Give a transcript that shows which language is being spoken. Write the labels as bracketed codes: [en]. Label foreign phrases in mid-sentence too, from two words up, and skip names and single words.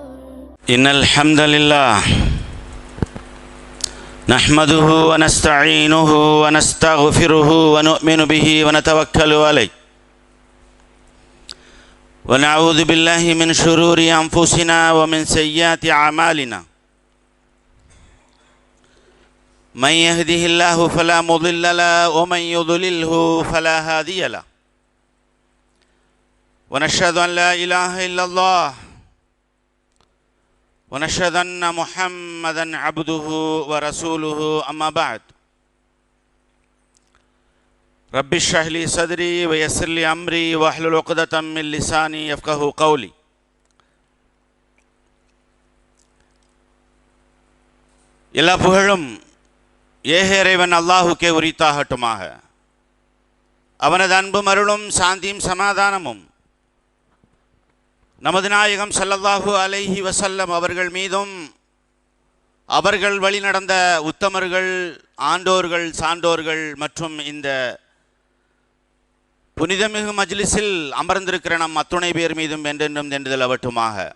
[ar] إن الحمد لله نحمده ونستعينه ونستغفره ونؤمن به ونتوكل عليه ونعوذ بالله من شرور أنفسنا ومن سيئات أعمالنا من يهده الله فلا مضل له ومن يضلله فلا هادي له ونشهد أن لا إله إلا الله ونشهد أن محمدًا عبده ورسوله أما بعد رب اشرح لي صدري ويسر لي أمري واحلل عقدة من لساني يفقهوا قولي. [ta] எல்லா புகழும் ஏக இறைவன் அல்லாஹுக்கே உரித்தாகட்டுமாக. அவனது அன்பும் அருளும் சாந்தியும் சமாதானமும் நமது நாயகம் [ar] صلى الله عليه وسلم [ta] அவர்கள் மீதும் அவர்கள் வழி நடந்த உத்தமர்கள், ஆண்டோர்கள், சான்றோர்கள் மற்றும் இந்த புனிதமிகு மஜ்லிஸில் அமர்ந்திருக்கிற நம் அத்துணை பேர் மீதும் என்றென்றும் நின்றுதல் அவட்டுமாக.